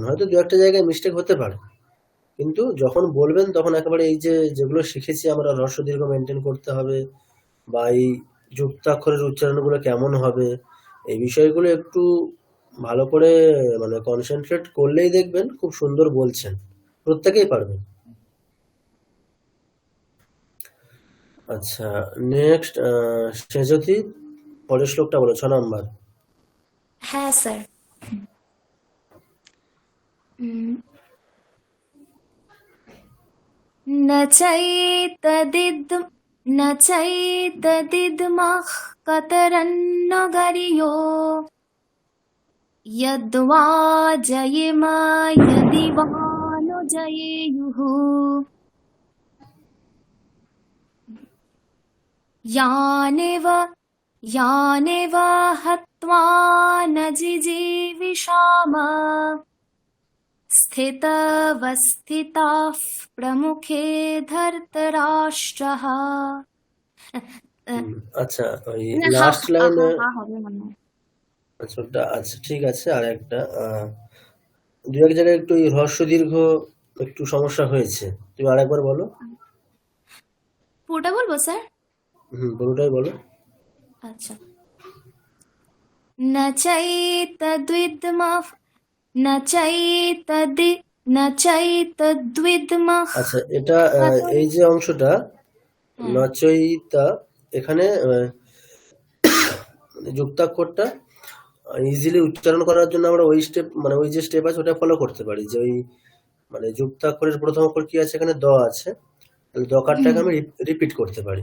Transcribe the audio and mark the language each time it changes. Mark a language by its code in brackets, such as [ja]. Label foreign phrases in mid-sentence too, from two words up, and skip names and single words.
[bn] হয়তো দু একটা জায়গায় মিস্টেক হতে পারে, কিন্তু যখন বলবেন তখন একেবারে এই যে যেগুলো শিখেছি আমরা হ্রস্ব দীর্ঘ মেনটেন করতে হবে, বা এই যুক্তাক্ষরের উচ্চারণগুলো কেমন হবে, এই বিষয়গুলো একটু ভালো করে মানে কনসেন্ট্রেট করলেই দেখবেন খুব সুন্দর বলছেন, প্রত্যেকেই পারবেন। আচ্ছা, নেক্সট সেজতি, পরের শ্লোকটা বলো, 6 নাম্বার। হ্যাঁ স্যার। উম, [sa] न चैतदिदमः कतरन्न गर्यो यद्वा जयेमा यदि वा नु जयेयुः यानेव हत्वा न जिजीविषाम स्थितवस्थिताः प्रमुखे धर्तराष्ट्रः। [bn] আচ্ছা, ওই না, [en] last line, [bn] হবে মনে হয়। আচ্ছা ওটা আচ্ছা ঠিক আছে। আর একটা দু এক জায়গায় একটু এই হ্রস্ব দীর্ঘ একটু সমস্যা হয়েছে, তুমি আরেকবার বলো। পুরোটা বলবো স্যার? পুরোটাই বলো। আচ্ছা, [sa] न चैतद्विद्मः न चैतद्विद्मः। [bn] আচ্ছা, এটা এই যে অংশটা হ্যাঁ। নচয়িতা, এখানে যুক্তাক্ষরটা ইজিলি উচ্চারণ করার জন্য আমরা ওই স্টেপ মানে ওই যে স্টেপ আছে ওটা ফলো করতে পারি, যে ওই মানে যুক্তাক্ষরের প্রথম অক্ষর কি আছে, এখানে দ আছে, তাহলে দকারটাকে আমি রিপিট করতে পারি।